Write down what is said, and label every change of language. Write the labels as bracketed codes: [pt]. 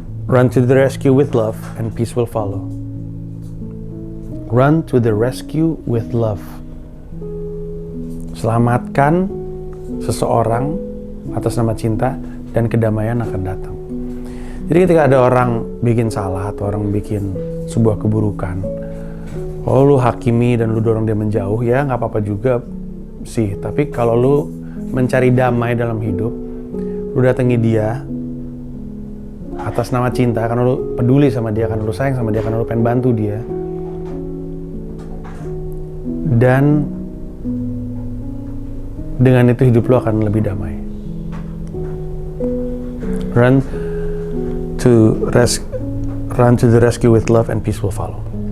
[en] Run to the rescue with love and peace will follow. Run to the rescue with love. [id] Selamatkan seseorang atas nama cinta dan kedamaian akan datang. Jadi ketika ada orang bikin salah atau orang bikin sebuah keburukan, kalau lu hakimi dan lu dorong dia menjauh, ya nggak apa-apa juga sih. Tapi kalau lu mencari damai dalam hidup, lu datangi dia atas nama cinta, karena lu peduli sama dia, karena lu sayang sama dia, karena lu pengen bantu dia. Dan dengan itu hidup lu akan lebih damai. [en] Run to the rescue with love and peace will follow.